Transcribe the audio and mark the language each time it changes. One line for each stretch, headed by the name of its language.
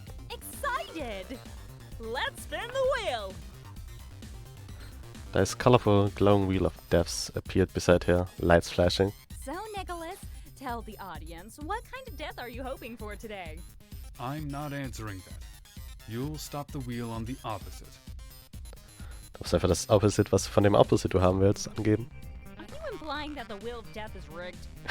English: Excited! Let's spin the wheel! This colorful glowing wheel of deaths appeared beside her, lights flashing. So, Nicholas, tell the audience, what kind of death are you hoping for today? I'm not answering that. You'll stop the wheel on the opposite.
German: Du musst einfach das
English: Opposite,
German: was von dem Opposite du haben willst, angeben.
English: Are you implying that the wheel of death is rigged?